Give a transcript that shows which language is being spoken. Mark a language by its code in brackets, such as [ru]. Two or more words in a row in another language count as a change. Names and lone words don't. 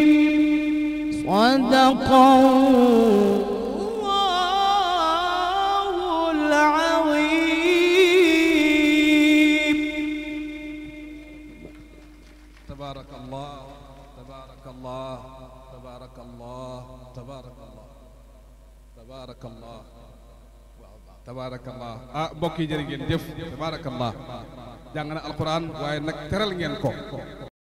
[ar] صدق الله العظيم. تبارك الله تبارك الله تبارك الله تبارك الله تبارك الله تبارك الله. [wo] mbokk yi jërë ngeen jëf. [ar] تبارك الله [wo] jàng na alquran waaye nag teral ngeen ko.